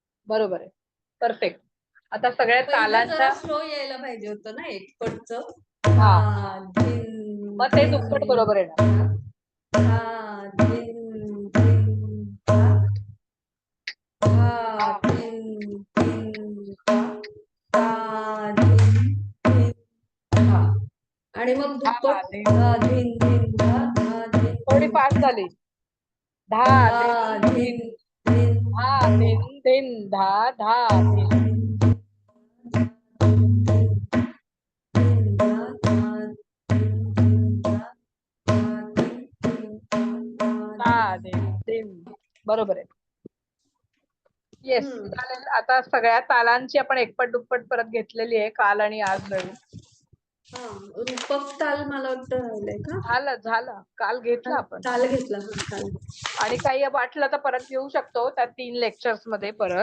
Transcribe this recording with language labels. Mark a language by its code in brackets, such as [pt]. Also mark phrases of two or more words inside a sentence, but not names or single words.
[mr] बरोबर आहे. परफेक्ट. आता सगळ्या पहिलं जरा तालांच्या स्लो यायला पाहिजे होतं ना एकपटचं. हा हा धिन मग ते धिन दुप्पट बरोबर येणार. धा. हा धिन धिन धा. हा धिन धिन धा. हा धिन धिन धा. आणि मग धा दुप्पट धिन धा धिन धिन धा धा धिन थोडी धिन फास्ट धा. झाली. धा धा धिन धिन धिन धिन धा धिन धिन धा धा धिन. धिन धिन धिन धा धा धिन धिन धा धा धिन धिन धा धा धिन. धिन धिन बरोबर आहे. येस हम्म. चालेल. आता सगळ्या तालांची आपण एकपट दुप्पट परत घेतलेली आहे काल आणि आज मिळून. हा रूपक ताल मला वाटतं राहिलंय का? झालं काल घेतलं आपण. ताल घेतला हा ताल. आणि काही वाटलं तर परत घेऊ शकतो त्या 3 लेक्चर्स मध्ये परत.